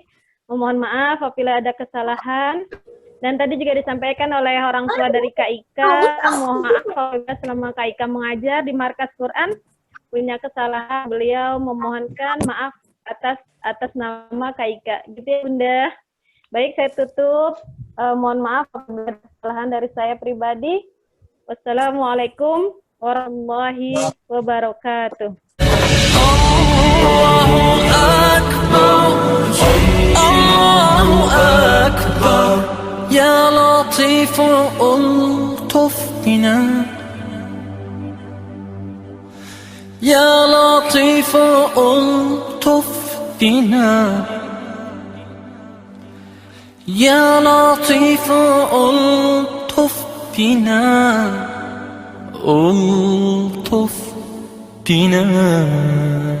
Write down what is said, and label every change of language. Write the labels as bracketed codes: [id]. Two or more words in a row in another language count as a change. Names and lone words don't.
[id] Memohon maaf apabila ada kesalahan. Dan tadi juga disampaikan oleh orang tua dari Kak Ika, mohon maaf apabila selama Kak Ika mengajar di Markas Quran punya kesalahan, beliau memohonkan maaf atas nama Kak Ika. Gitu ya Bunda. Baik, saya tutup. Mohon maaf apabila ada kesalahan dari saya pribadi. [ar] والسلام عليكم ورحمة الله وبركاته. الله أكبر، الله أكبر, يا لطيف الطف بنا, يا لطيف الطف بنا، يا لطيف الطف بنا, ألطف بنا.